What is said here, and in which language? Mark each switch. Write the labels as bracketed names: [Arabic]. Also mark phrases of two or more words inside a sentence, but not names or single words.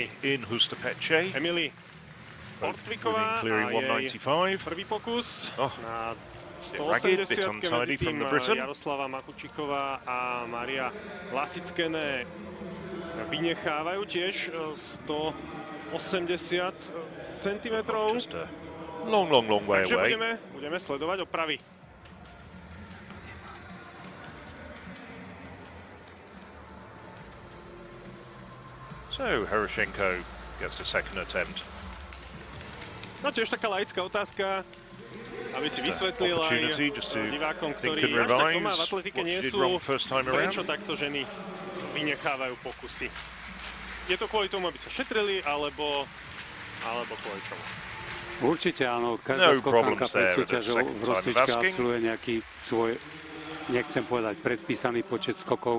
[Slovak] Emily Bortviková a jej prvý pokus na 180-ke, medzi tým Jaroslava Makučiková a Maria Lasickéne vynechávajú tiež 180 cm. Takže budeme sledovať opravy. [English] So Heroshenko gets a second attempt. [Slovak] No tiež taká laická otázka, aby si vysvetlil aj divákom, ktorí až tak doma v atletike nie sú, prečo takto ženy vynechávajú pokusy. Je to kvôli tomu, aby sa šetrili, alebo kvôli čomu? Určite áno, každá skokanka pred súťažou v rozcvičke absolvuje nejaký svoj, nechcem povedať, predpísaný počet skokov.